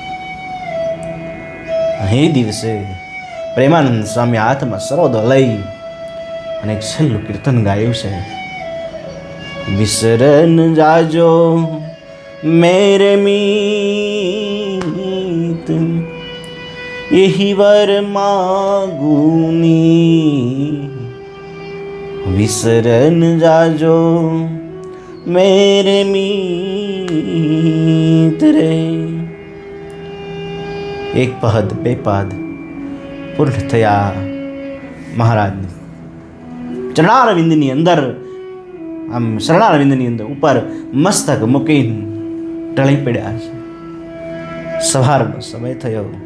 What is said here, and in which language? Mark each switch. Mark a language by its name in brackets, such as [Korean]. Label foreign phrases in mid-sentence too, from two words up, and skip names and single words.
[Gujarati] એ દિવસે પ્રેમાનંદ સ્વામી હાથમાં સરોદો લઈ અને એક છેલ્લું કીર્તન ગાયું છે. [Hindi] विसरन जाजो मेरे मीत, यही वर मागूनी. विसरन जाजो मेरे मीत रे. [Gujarati] એક પદ બે પદ પૂર્ણ થયા. મહારાજ ચરણારવિંદની અંદર, આમ શરણારવિંદની અંદર ઉપર મસ્તક મૂકીને ટળી પડ્યા છે. સવારનો સમય થયો.